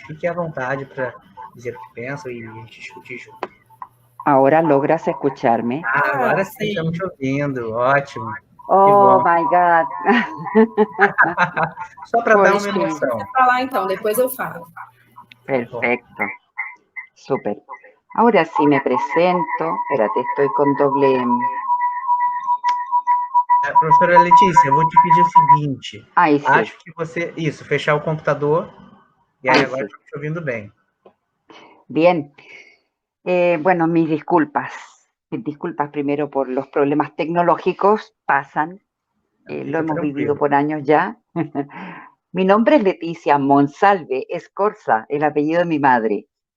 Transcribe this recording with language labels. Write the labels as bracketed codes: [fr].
[pt] Fique à vontade para dizer o que pensam e a gente discutir junto. [es] Agora logras escuchar-me? [pt] Agora sim, estamos te ouvindo. Ótimo. [en] Oh, my God. [pt] Só para dar uma emoção. Vou falar então, depois eu falo. [es] Perfecto. Súper. Ahora sí me presento. Espérate, estoy con doble... [pt] Professora Letícia, eu vou te pedir o seguinte. Aí sim. Acho que você... Isso, fechar o computador. E aí agora estou te ouvindo bem. [es] Bien. Bueno, mis disculpas. Disculpas primero por los problemas tecnológicos, pasan, lo hemos vivido por años ya. Mi nombre es Leticia Monsalve Escorza, el apellido de mi madre.